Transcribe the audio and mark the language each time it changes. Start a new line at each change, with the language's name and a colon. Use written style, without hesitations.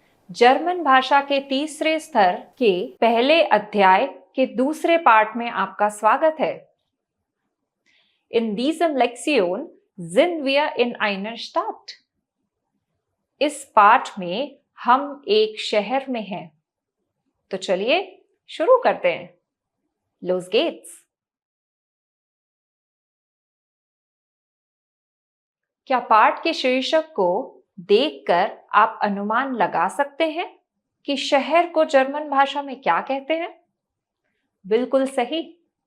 Hindi: German भाषा के तीसरे स्तर के पहले अध्याय के दूसरे पार्ट में आपका स्वागत है।
German: In diesem Lektion sind wir in einer Stadt.
Hindi: इस पाठ में हम एक शहर में हैं। तो चलिए शुरू करते हैं।
German: Los geht's!
Hindi: क्या पाठ के शीर्षक को देखकर आप अनुमान लगा सकते हैं कि शहर को जर्मन भाषा में क्या कहते हैं? बिल्कुल सही।